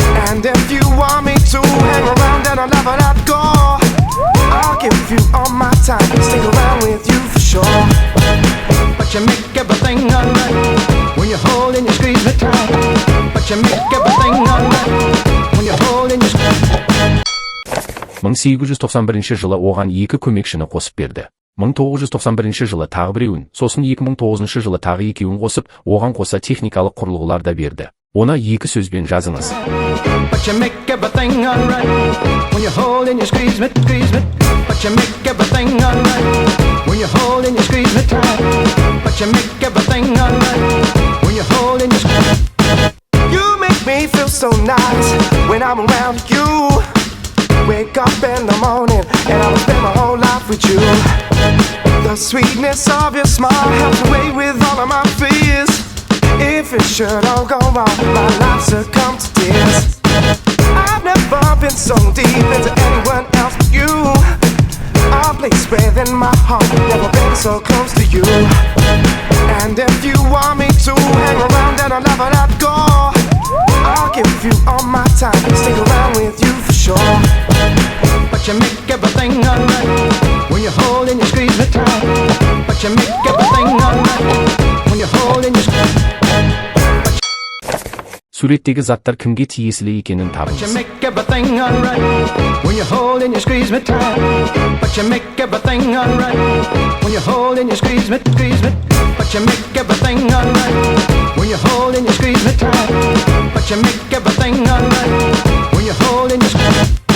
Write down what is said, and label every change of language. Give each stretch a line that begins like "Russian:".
English: And if you want me to hang around and I'll never let go, I'll give you all my time, stick around with you for sure. But you make everything alright when you hold and you squeeze me tight. But you make everything alright when you hold and you squeeze me tight.
Kazakh: 1891 жылы оған 2 көмекшіні қосып берді. 1991 жылы тағы біреуін, сосын 2009 жылы тағы 2-ін қосып, оған қоса техникалық құрылғылар да берді. Оны 2 сөзбен жазыңыз.
English: But you make everything alright when you hold and you squeeze me, squeeze me. But you make everything alright when you hold and you squeeze me tight. But you make everything alright when you hold and you squeeze me. You make me feel so nice when I'm around you. Wake up in the morning and I'll spend my whole life with you. The sweetness of your smile helps away with all of my fears. If it should all go wrong, my life succumb to tears. I've never been so deep into anyone else but you. A place within my heart, never been so close to you. And if you want me to hang around, then I'll never let go. I'll give you all my time, stick around with you for sure. But you make everything alright when you hold and you squeeze me tight. But you make everything alright when you hold and you squeeze.
Kazakh: Сүреттегі заттар кімге тиесілі екенін
English: But
Kazakh: табыңыз.
English: you make everything alright when you hold and you squeeze me tight. But you make everything alright when you hold and you squeeze me. But you make everything alright when you hold and you squeeze me tight. But you make everything alright when you hold and you squeeze.